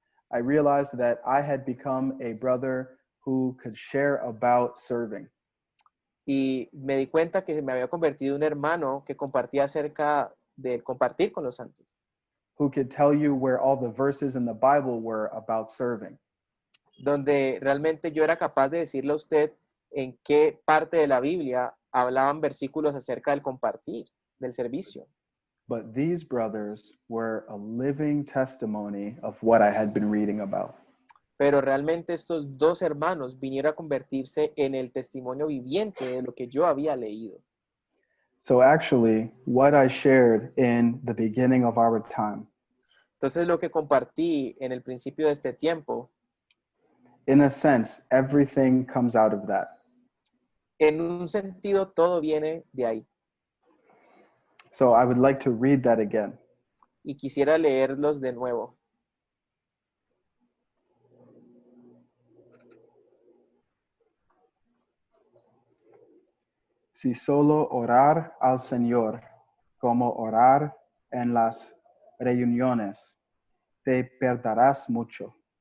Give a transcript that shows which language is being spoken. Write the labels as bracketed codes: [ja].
[en] I realized that I had become a brother who could share about serving. [es] Y me di cuenta que me había convertido en un hermano que compartía acerca de compartir con los santos. [en] Who could tell you where all the verses in the Bible were about serving. [es] Donde realmente yo era capaz de decirle a usted en qué parte de la Biblia hablaban versículos acerca del compartir, del servicio. [en] But these brothers were a living testimony of what I had been reading about. [es] Pero realmente estos dos hermanos vinieron a convertirse en el testimonio viviente de lo que yo había leído. [en] So actually, what I shared in the beginning of our time, [es] Entonces lo que compartí en el principio de este tiempo, [en] in a sense, everything comes out of that. [es] en un sentido todo viene de ahí. [en] So I would like to read that again. [es] Y quisiera leerlos de nuevo. Si solo orar al Señor, como orar en las reuniones, te perderás mucho.